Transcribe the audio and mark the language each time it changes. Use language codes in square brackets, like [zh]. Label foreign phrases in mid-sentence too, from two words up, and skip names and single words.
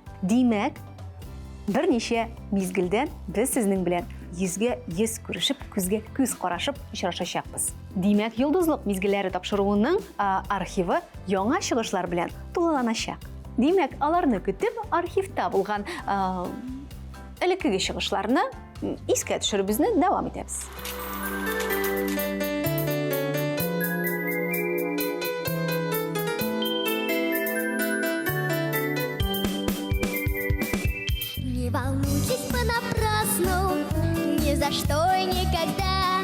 [tt] Димәк, берничә мизгелдән без сезнең белән йөзгә йөз күрешеп, күзгә күз карашып очрашачакбыз. Димәк, йолдызлык мизгелләре тапшыруының архивы яңа чыгышлар белән тулыланачак. Димәк, аларны көтеп, архивта булган элеккеге чыгышларны искә төшерүбезне дәвам итәбез. [ru] Не волнуйтесь понапрасну, ни за что и никогда.